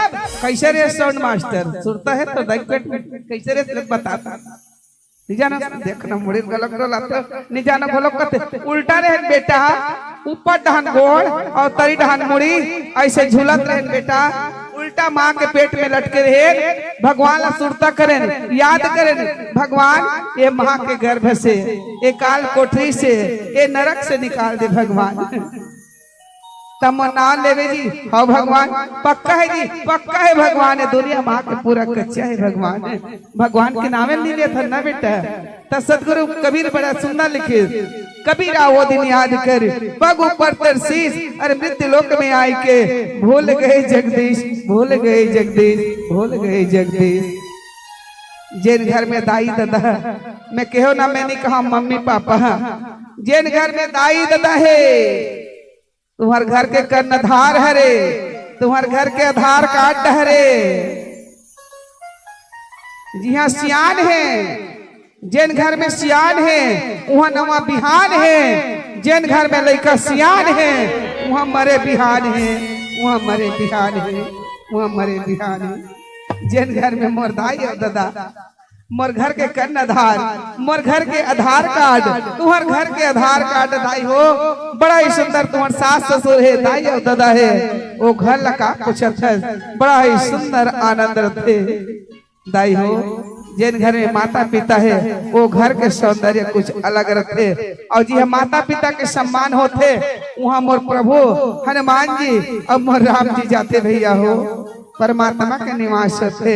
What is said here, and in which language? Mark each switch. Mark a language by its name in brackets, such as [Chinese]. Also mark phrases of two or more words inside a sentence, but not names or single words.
[Chhattisgarhi] कैसे रे साउंड मास्टर सुनता है तो दाइक पेट में कैसे रे बताता। निजाना देखना मुड़ी गलत गलत निजाना बोलो कते उल्टा रहे बेटा, ऊपर डहन गोड़ और तरी डहन मुड़ी, ऐसे झूलत रहे बेटा। उल्टा माँ के पेट में लटके रहे, भगवान ला सुरता करें, याद करें भगवान ये माँ के गर्भ से, ये काल कोठरी से, ये नरक से निकाल दे भगवान। तब नाम लेवे जी, हाँ भगवान पक्का है जी, पक्का है भगवान है। दुनिया माँ के पूरा कच्चा है भगवान है, भगवान के नामे नहीं लिया था ना बेटा। तब सदगुरु कबीर बड़ा सुंदर लिखे, कबीरा वो दिन याद कर, पग ऊपर तरसीस, अरे मृत्यु लोक में आई के, भूल गए जगदीश, भूल गए जगदीश, भूल गए जगदीश। जिन घर में दाई दादा, मैं कहो ना, मैंने कहा मम्मी पापा, जिन घर में दाई दादा है, तुम्हार घर के कर्णधार है रे, तुम्हार घर के आधार कार्ड है रे। जी हाँ सियान है, जिन घर में सियान है वहाँ नवा बिहान है, जिन घर में लड़का सियान है वहाँ मरे बिहान है, वहाँ मरे बिहान है, वहाँ मरे बिहान है। जिन घर में मोर दाई और दादा, मोर घर के कर्णधार, मोर घर के आधार कार्ड, तुम्हार घर के आधार कार्ड दाई हो। बड़ा ही सुंदर तुम्हार सास ससुर है, दाई और दादा है, वो घर लगा कुछ अच्छा, बड़ा ही सुंदर आनंद रखते दाई हो। जिन घर में माता पिता है वो घर के सौंदर्य कुछ अलग रखते, और जी हम माता पिता के सम्मान होते, वहाँ मोर प्रभु हनुमान जी और मोर राम जी जाते भैया हो, परमात्मा के निवास थे।